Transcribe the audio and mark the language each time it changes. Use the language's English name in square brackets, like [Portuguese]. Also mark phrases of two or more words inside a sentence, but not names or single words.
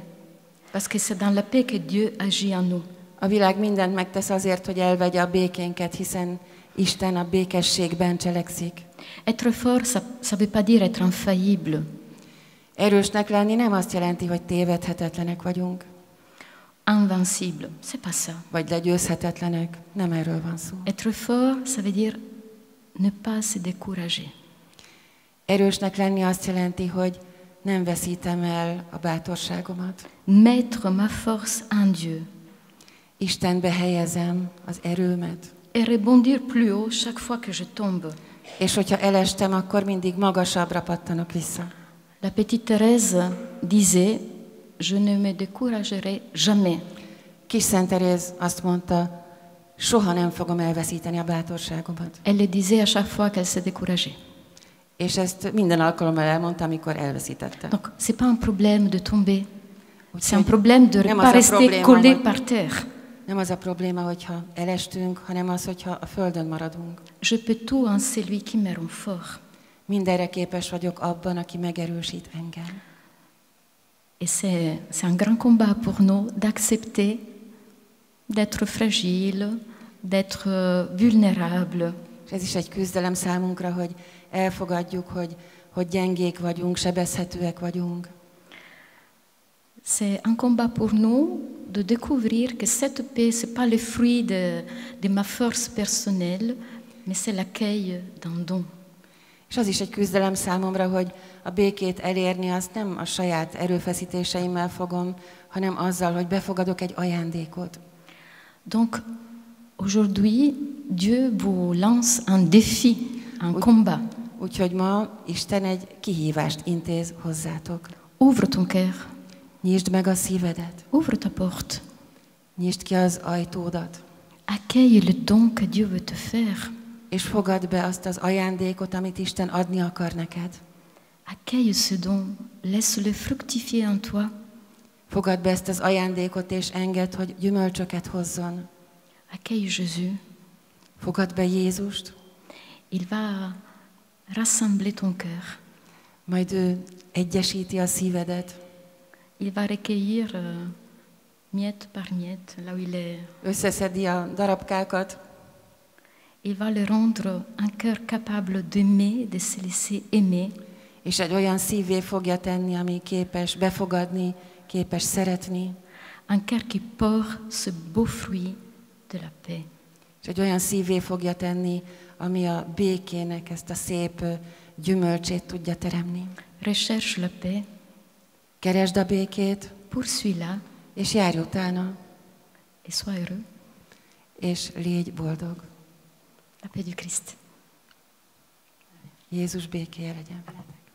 [French] Parce que c'est dans la paix que Dieu agit en nous. [Hungarian] A világ mindent megtesz azért, hogy elvegye a békénket, hiszen Isten a békességben cselekszik. [French] Être fort, ça veut pas dire être infaillible. [Hungarian] Erősnek lenni nem azt jelenti, hogy tévedhetetlenek vagyunk, [French] Invincible, c'est pas ça. [Hungarian] vagy legyőzhetetlenek. Nem erről van szó. [French] Être fort, ça veut dire ne pas se décourager. [Hungarian] Erősnek lenni azt jelenti, hogy nem veszítem el a bátorságomat. [French] Mettre ma force en Dieu [Hungarian] Istenbe helyezem az erőmet. [French] et rebondir plus haut chaque fois que je tombe. [Hungarian] És hogyha elestem, akkor mindig magasabbra pattanok vissza. [French] La petite Thérèse disait, je ne me découragerai jamais. [Hungarian] Kis Szent Teréz azt mondta, soha nem fogom elveszíteni a bátorságomat. [French] Elle le disait à chaque fois qu'elle se décourageait. [Hungarian] És ezt minden alkalommal elmondta, amikor elveszítette. [French] Donc, c'est pas un problème de tomber. C'est un [Hungarian] Úgyhogy [French] problème de ne [Hungarian] nem [French] pas [Hungarian] az a [French] rester [Hungarian] probléma, [French] collé [Hungarian] hogy- [French] par terre. [Hungarian] Nem az a probléma, hogyha elestünk, hanem az, hogyha a földön maradunk. [French] Je peux tout en celui qui me rend fort. [Hungarian] Mindenre képes vagyok abban, aki megerősít engem. [French] Et c'est un grand combat pour nous d'accepter d'être fragile, d'être vulnérable. [Hungarian] És ez is egy küzdelem számunkra, hogy elfogadjuk, hogy gyengék vagyunk, sebezhetőek vagyunk. [French] C'est un combat pour nous de découvrir que cette paix, ce n'est pas le fruit de ma force personnelle, mais c'est l'accueil d'un don. [Hungarian] És az is egy küzdelem számomra, hogy a békét elérni azt nem a saját erőfeszítéseimmel fogom, hanem azzal, hogy befogadok egy ajándékot. [French] Donc, aujourd'hui, Dieu vous lance un défi, un combat. [Hungarian] Úgyhogy ma Isten egy kihívást intéz hozzátok. [French] Ouvre ton cœur, [Hungarian] Nyisd meg a szívedet, [French] ouvre ta porte. [Hungarian] nyisd ki az ajtódat, [French] Accueille le don que Dieu veut te faire. [Hungarian] és fogadd be azt az ajándékot, amit Isten adni akar neked. [French] Accueille ce don, laisse-le fructifier en toi. [Hungarian] Fogadd be ezt az ajándékot, és engedd, hogy gyümölcsöket hozzon. [French] Accueille Jésus. [Hungarian] Fogadd be Jézust, [French] Il va rassembler ton cœur. [Hungarian] majd ő egyesíti a szívedet, [French] Il va recueillir miette par miette, là où il est. [Hungarian] összeszedi a darabkákat, [French] Il va le rendre un cœur capable d'aimer, de se laisser aimer. [Hungarian] és egy olyan szívvé fogja tenni, ami képes befogadni, képes szeretni, [French] Un cœur qui porte ce beau fruit de la paix. [Hungarian] és egy olyan szívvé fogja tenni, ami a békének ezt a szép gyümölcsét tudja teremni. [French] Recherche la paix, [Hungarian] Keresd a békét, [French] poursuis-la [Hungarian] és járj utána, [French] et sois heureux. [Hungarian] és légy boldog. [French] La paix du Christ. [Hungarian] Jézus békéje legyen veled.